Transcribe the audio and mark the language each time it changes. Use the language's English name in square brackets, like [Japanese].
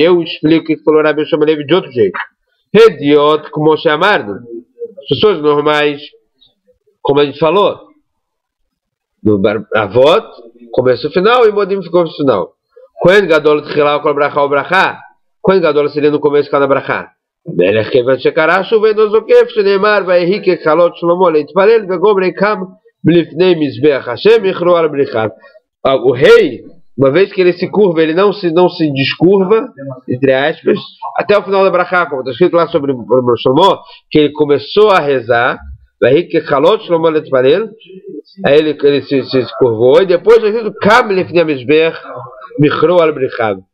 [Portuguese] Eu explico o que falou Rabi Shlomo Levi de outro jeito. Hediot, como chamarno. As pessoas normais, como a gente falou, no Avot, começo e final, e Modim ficou no final. [Hebrew] Kohen Gadol Tchilá kol brachá, [Portuguese] o brachá. Kohen Gadol seria no começo de cada brachá. [Hebrew] מלך כיוון שקרא שוב אינו זוקף שנאמר ויהי ככלות שלמה להתפלל וגומרי קם לפני מזבח השם יכרו על בריחיו. [Portuguese] O rei, uma vez que ele se curva, ele não se descurva, entre aspas, até o final da brachá, como está escrito lá sobre o Shlomo, que ele começou a rezar, [Hebrew] ויהי ככלות שלמה להתפלל, [Portuguese] aí ele se curvou, e depois está escrito [Hebrew] קם לפני מזבח יכרו על בריחיו.